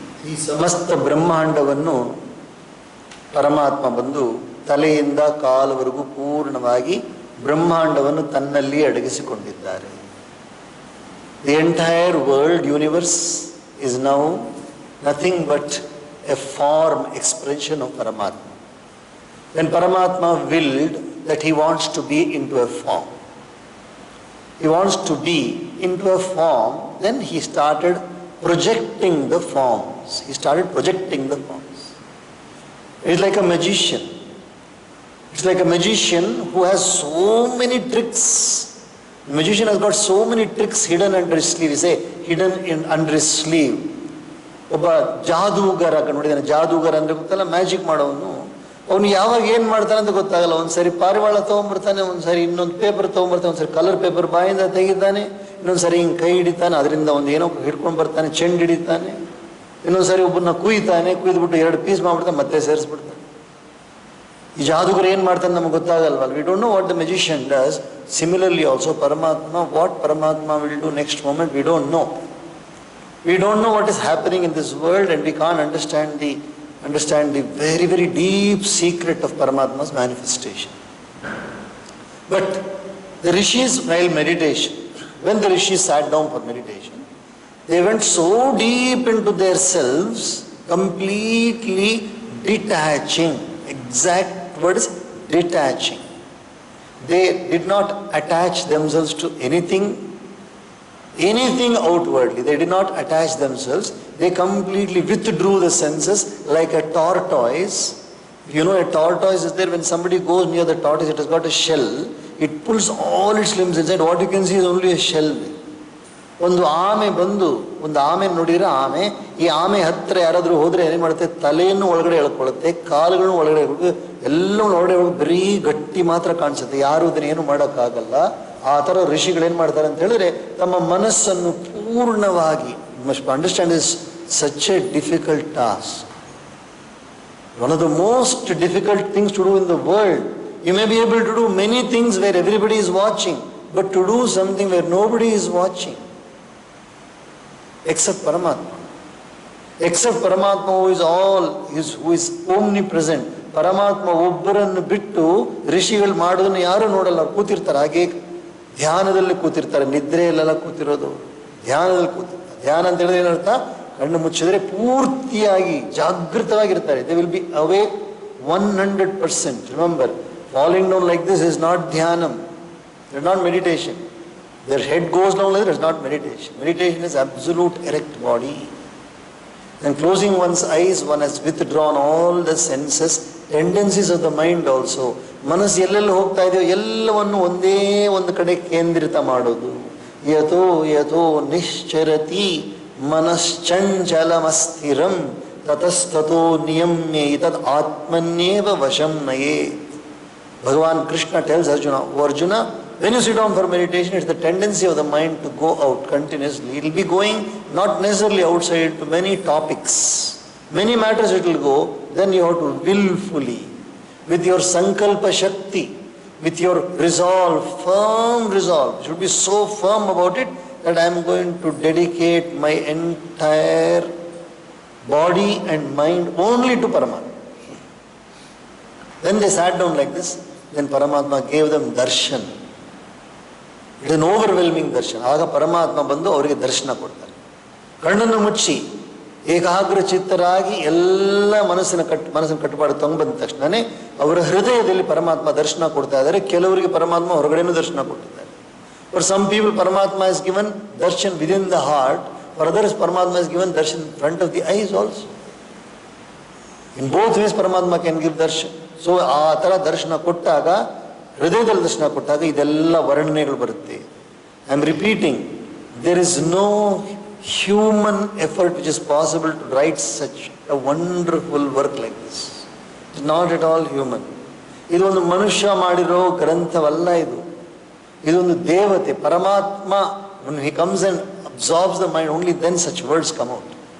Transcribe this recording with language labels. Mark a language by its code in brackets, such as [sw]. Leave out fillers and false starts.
[kn] ಈ ಸಮಸ್ತ ಬ್ರಹ್ಮಾಂಡವನ್ನು ಪರಮಾತ್ಮ ಬಂದು ತಲೆಯಿಂದ ಕಾಲವರೆಗೂ ಪೂರ್ಣವಾಗಿ ಬ್ರಹ್ಮಾಂಡವನ್ನು ತನ್ನಲ್ಲಿ ಅಡಗಿಸಿಕೊಂಡಿದ್ದಾರೆ. [en] The entire world universe is now nothing but a form expression of Paramatma. When Paramatma willed that he wants to be into a form, he wants to be into a form, then he started projecting the forms. He started projecting the forms. It's like a magician. It's like a magician who has so many tricks. The magician has got so many tricks hidden under his sleeve. We say hidden under his sleeve. [kn] ಒಬ್ಬ ಜಾದೂಗರ ನೋಡಿದಾನೆ. ಜಾದೂಗರ ಅಂದರೆ ಗೊತ್ತಲ್ಲ, magic ಮಾಡೋನು. ಅವನು ಯಾವಾಗ ಏನು ಮಾಡ್ತಾನೆ ಅಂತ ಗೊತ್ತಾಗಲ್ಲ. ಒಂದ್ಸರಿ ಪಾರಿವಾಳ ತೊಗೊಂಡ್ಬರ್ತಾನೆ, ಒಂದ್ಸರಿ ಇನ್ನೊಂದು ಪೇಪರ್ ತೊಗೊಂಡ್ಬರ್ತಾನೆ, ಒಂದ್ಸರಿ ಕಲರ್ ಪೇಪರ್ ಬಾಯಿಂದ ತೆಗಿತಾನೆ, ಇನ್ನೊಂದ್ಸರಿ ಹಿಂಗೆ ಕೈ ಹಿಡಿತಾನೆ, ಅದರಿಂದ ಒಂದು ಏನೋ ಹಿಡ್ಕೊಂಡು ಬರ್ತಾನೆ, ಚೆಂಡು ಹಿಡಿತಾನೆ, ಇನ್ನೊಂದ್ಸರಿ ಒಬ್ಬರನ್ನ ಕುಯ್ತಾನೆ, ಕುಯ್ದುಬಿಟ್ಟು 2 ಪೀಸ್ ಮಾಡ್ಬಿಡ್ತಾನೆ, ಮತ್ತೆ ಸೇರಿಸ್ಬಿಡ್ತಾನೆ. ಈ ಜಾದೂಗರು ಏನು ಮಾಡ್ತಾನೆ ನಮಗೆ ಗೊತ್ತಾಗಲ್ವಲ್ಲ. [en] We don't know what the magician does. Similarly also Paramatma, what Paramatma will do next moment we don't know. We don't know what is happening in this world, and we can't understand the very, very deep secret of Paramatma's manifestation. But the rishis, while meditation, when the rishis sat down for meditation, they went so deep into their selves, completely detaching. Exact word is detaching. They did not attach themselves to anything outwardly. They did not attach themselves. They completely withdrew the senses like a tortoise. You know, a tortoise is there. When somebody goes near the tortoise, it has got a shell. It pulls all its limbs inside. What you can see is only a shell. [kn] ಒಂದು ಆಮೆ ಬಂದು, ಒಂದು ಆಮೆ ನೋಡಿದ್ರೆ ಆಮೆ, ಈ ಆಮೆ ಹತ್ತಿರ ಯಾರಾದರೂ ಹೋದರೆ ಏನು ಮಾಡುತ್ತೆ, ತಲೆಯನ್ನು ಒಳಗಡೆ ಎಳ್ಕೊಳ್ಳುತ್ತೆ, ಕಾಲುಗಳನ್ನು ಒಳಗಡೆ ಎಲ್ಲವೂ ಒಳಗಡೆ ಬರೀ ಗಟ್ಟಿ ಮಾತ್ರ ಕಾಣಿಸುತ್ತೆ, ಯಾರು ಅದನ್ನ ಏನು ಮಾಡೋಕ್ಕಾಗಲ್ಲ. ಆ ಥರ ಋಷಿಗಳೇನು ಮಾಡ್ತಾರೆ ಅಂತ ಹೇಳಿದ್ರೆ, ತಮ್ಮ ಮನಸ್ಸನ್ನು ಪೂರ್ಣವಾಗಿ, [en] Must understand is such a difficult task. One of the most difficult things to do in the world. You may be able to do many things where everybody is watching, but to do something where nobody is watching, except Paramatma. Except Paramatma who is all, who is omnipresent. [kn] Paramatma ಒಬ್ಬರನ್ನು ಬಿಟ್ಟು ಋಷಿಗಳು ಮಾಡೋದನ್ನು ಯಾರು ನೋಡಲ್ಲ. ಅವ್ರು ಕೂತಿರ್ತಾರೆ, ಹಾಗೆ ಧ್ಯಾನದಲ್ಲಿ ಕೂತಿರ್ತಾರೆ, ನಿದ್ರೆಯಲ್ಲೆಲ್ಲ ಕೂತಿರೋದು, ಧ್ಯಾನದಲ್ಲಿ ಕೂತಿರ್ತಾರೆ. ಧ್ಯಾನ ಅಂತ ಹೇಳಿದ್ರೆ ಏನರ್ಥ, ಕಣ್ಣು ಮುಚ್ಚಿದ್ರೆ ಪೂರ್ತಿಯಾಗಿ ಜಾಗೃತವಾಗಿರ್ತಾರೆ. [en] They will be awake 100%. Remember, falling down like this is not dhyanam, it is not meditation. Their head goes down like this is not meditation. Meditation is absolute erect body. And closing one's eyes, one has withdrawn all the senses, tendencies of the mind also. [kn] ಮನಸ್ಸು ಎಲ್ಲೆಲ್ಲಿ ಹೋಗ್ತಾ ಇದೆಯೋ ಎಲ್ಲವನ್ನು ಒಂದೇ ಒಂದು ಕಡೆ ಕೇಂದ್ರಿತ ಮಾಡೋದು. [sa] ಯಥೋ ಯಥೋ ನಿಶ್ಚರತಿ ಮನಶ್ಚಂಚಲಮಸ್ಥಿರಂ ತತಸ್ತತೋ ನಿಯಮ್ಯ ಇತದ್ ಆತ್ಮನ್ಯೇವ ವಶಂ ನಯೇ. [en] Bhagavan Krishna tells Arjuna, oh Arjuna, when you sit down for meditation, it's the tendency of the mind to go out continuously. It will be going not necessarily outside to many topics, many matters it will go. Then you have to willfully, with your sankalpa shakti, with your resolve, firm resolve, you should be so firm about it that I am going to dedicate my entire body and mind only to Paramatma. Then they sat down like this. Then Paramatma gave them darshan. It is an overwhelming darshan. [kn] ಆಗ ಪರಮಾತ್ಮ ಬಂದು ಅವರಿಗೆ ದರ್ಶನ ಕೊಡ್ತಾರೆ. ಕಣ್ಣನ್ನು ಮುಚ್ಚಿ ಏಕಾಗ್ರ ಚಿತ್ತರಾಗಿ ಎಲ್ಲ ಮನಸ್ಸನ್ನು ಕಟ್ಟುಪಾಡು ಬಂದ ತಕ್ಷಣನೇ ಅವರ ಹೃದಯದಲ್ಲಿ ಪರಮಾತ್ಮ ದರ್ಶನ ಕೊಡ್ತಾ ಇದ್ದಾರೆ. ಕೆಲವರಿಗೆ ಪರಮಾತ್ಮ ಹೊರಗಡೆನೂ ದರ್ಶನ ಕೊಟ್ಟಿದ್ದಾರೆ. [en] For some people, Paramatma is given darshan within the heart. For others, Paramatma is given darshan in front of the eyes also. In both ways, Paramatma can give darshan. [kn] So, ಆ ಥರ ದರ್ಶನ ಕೊಟ್ಟಾಗ, ಹೃದಯದಲ್ಲಿ ದರ್ಶನ ಕೊಟ್ಟಾಗ ಇದೆಲ್ಲ ವರ್ಣನೆಗಳು ಬರುತ್ತೆ. [en] I am repeating, there is no human effort which is possible to write such a wonderful work like this. It's not at all human. [kn] ಇದು ಒಂದು ಮನುಷ್ಯ ಮಾಡಿರೋ ಗ್ರಂಥವಲ್ಲ ಇದು. ಇದೊಂದು ದೇವತೆ, [en] ಪರಮಾತ್ಮ. When he comes and absorbs the mind, only then such words come out.